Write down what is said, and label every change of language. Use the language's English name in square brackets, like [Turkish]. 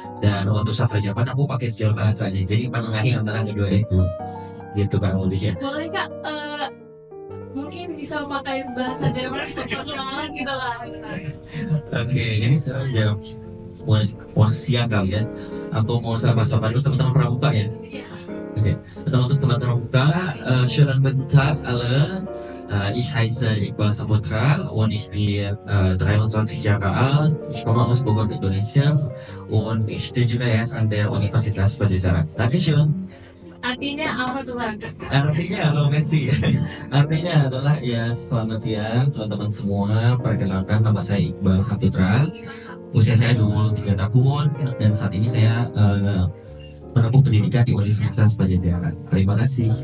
[Indonesian] Dan untuk sastra Jerman aku pakai skill bahasanya, jadi menengahi antara kedua itu gitu kan lebihnya. Boleh Kak, mungkin bisa pakai bahasa Jerman perkenalan gitu lah. Oke, ini saya jawab mau siang kali ya, atau mau sama-sama dulu teman-teman Pramuka ya. Oke, untuk teman-teman Pramuka, [German] schönen guten Tag alle. Ich heiße Iqbal Saputra und ich bin 23 Jahre alt. Ich komme aus Bogor, Indonesia und ich studiere jetzt an der Universitas Pajajaran. Dankeschön. [Indonesian] Artinya apa tuh Bang? Artinya halo Messi. Artinya adalah ya selamat siang teman-teman semua. Perkenalkan nama saya Iqbal Saputra. Usia saya 23 tahun dan saat ini saya menempuh pendidikan di Universitas Pajajaran. Terima kasih.